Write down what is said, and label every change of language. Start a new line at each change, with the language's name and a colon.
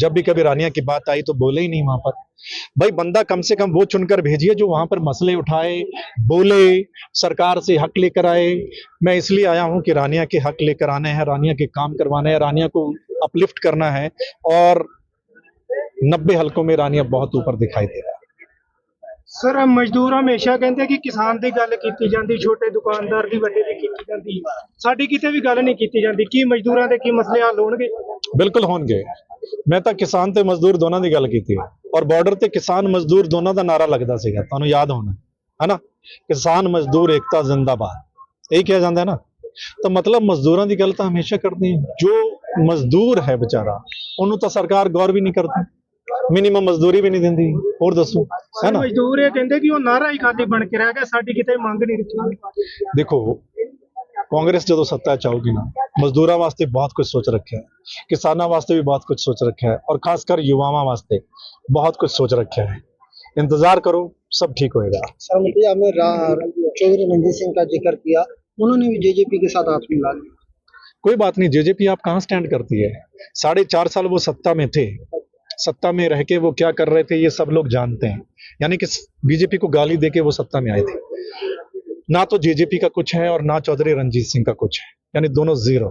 Hindi: जब भी कभी रानिया की बात आई तो बोले ही नहीं वहां पर। भाई बंदा कम से कम वो चुनकर भेजिए जो वहां पर मसले उठाए, बोले, सरकार से हक लेकर आए। मैं इसलिए आया हूं कि रानिया के हक लेकर आने हैं, रानिया के काम करवाने हैं, रानिया को अपलिफ्ट करना है, और 90 हलकों में रानिया बहुत ऊपर दिखाई दे रहा है। सर मजदूर हमेशा कहते कि किसान
Punjabi: ਦੀ ਗੱਲ ਕੀਤੀ ਜਾਂਦੀ, ਛੋਟੇ ਦੁਕਾਨਦਾਰ ਦੀ ਵੱਡੇ ਦੀ ਕੀਤੀ ਜਾਂਦੀ, ਸਾਡੀ ਕਿਤੇ ਵੀ ਗੱਲ ਨਹੀਂ ਕੀਤੀ ਜਾਂਦੀ। ਕੀ ਮਜ਼ਦੂਰਾਂ ਦੇ ਕੀ ਮਸਲੇ ਹੱਲ ਹੋਣਗੇ? ਬਿਲਕੁਲ ਹੋਣਗੇ। ਮੈਂ ਤਾਂ ਕਿਸਾਨ ਤੇ ਮਜ਼ਦੂਰ ਦੋਨਾਂ ਦੀ ਗੱਲ ਕੀਤੀ ਹੈ, ਔਰ ਬਾਰਡਰ ਤੇ ਕਿਸਾਨ ਮਜ਼ਦੂਰ ਦੋਨਾਂ ਦਾ ਨਾਰਾ ਲੱਗਦਾ ਸੀਗਾ, ਤੁਹਾਨੂੰ ਯਾਦ ਹੋਣਾ ਹੈ ਨਾ, ਕਿਸਾਨ ਮਜ਼ਦੂਰ ਏਕਤਾ ਜ਼ਿੰਦਾਬਾਦ, ਇਹੀ ਕਿਹਾ ਜਾਂਦਾ ਹੈ ਨਾ। ਤਾਂ ਮਤਲਬ ਮਜ਼ਦੂਰਾਂ ਦੀ ਗੱਲ ਤਾਂ ਹਮੇਸ਼ਾ ਕਰਦੇ ਹਾਂ। ਜੋ ਮਜ਼ਦੂਰ ਹੈ ਵਿਚਾਰਾ, ਉਹਨੂੰ ਤਾਂ ਸਰਕਾਰ ਗੌਰ ਵੀ ਨਹੀਂ ਕਰਦੀ, ਮਿਨੀਮਮ ਮਜ਼ਦੂਰੀ ਵੀ ਨਹੀਂ ਦਿੰਦੀ। ਹੋਰ ਦੱਸੋ, ਹੈ ਨਾ। ਮਜ਼ਦੂਰ ਇਹ ਕਹਿੰਦੇ ਕਿ ਉਹ ਨਾਰਾ ਹੀ ਖਾਲੀ ਬਣ ਕੇ ਰਹਿ ਗਿਆ, ਸਾਡੀ ਕਿਤੇ ਮੰਗ ਨਹੀਂ ਰੱਖੀ। ਦੇਖੋ ਕਾਂਗਰਸ ਜਦੋਂ ਸੱਤਾ 'ਚ ਆਊਗੀ ਨਾ, ਮਜ਼ਦੂਰਾਂ ਵਾਸਤੇ ਬਹੁਤ ਕੁਝ ਸੋਚ ਰੱਖਿਆ ਹੈ, ਕਿਸਾਨਾਂ ਵਾਸਤੇ ਵੀ ਬਹੁਤ ਕੁਝ ਸੋਚ ਰੱਖਿਆ है,
Hindi: और खासकर युवाओं वास्ते बहुत कुछ सोच रखा है। इंतजार करो, सब ठीक होएगा। सौमित्र जी, आपने चौधरी रणजीत सिंह का जिक्र किया, उन्होंने भी जेजेपी के साथ हाथ मिला लिया। कोई बात नहीं, जेजेपी आप कहाँ स्टैंड करती है? 4.5 साल वो सत्ता में थे, सत्ता में रह के वो क्या कर रहे थे ये सब लोग जानते हैं। यानी कि बीजेपी को गाली देके वो सत्ता में आए थे। ना तो जेजेपी का कुछ है और ना चौधरी रणजीत सिंह का कुछ है, यानी दोनों जीरो।